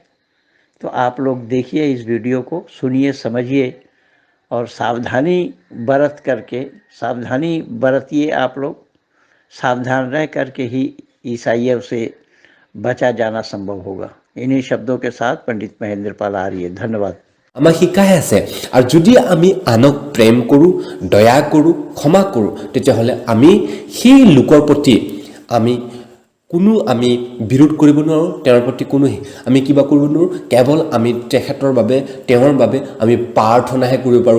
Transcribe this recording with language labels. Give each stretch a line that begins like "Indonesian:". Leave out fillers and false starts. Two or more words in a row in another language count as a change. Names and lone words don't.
Hindi: तो आप लोग देखिए इस वीडियो को, सुनिए, समझिए और सावधानी बरतिए। आप लोग सावधान रह करके ही ईसाइयों से बचा जाना संभव होगा। इन्हीं शब्दों के साथ पंडित महेंद्र पाल आर्य, धन्यवाद।
Assamese: আমাক শিকাই আছে আৰু যদি আমি আনক প্ৰেম কৰোঁ, দয়া কৰোঁ, ক্ষমা কৰোঁ, তেতিয়াহ'লে আমি সেই লোকৰ প্ৰতি আমি বিৰোধ কৰিব নোৱাৰোঁ, তেওঁৰ প্ৰতি কোনো আমি কিবা কৰিব নোৱাৰোঁ। কেৱল আমি তেখেতৰ বাবে, তেওঁৰ বাবে আমি প্ৰাৰ্থনাহে কৰিব পাৰোঁ।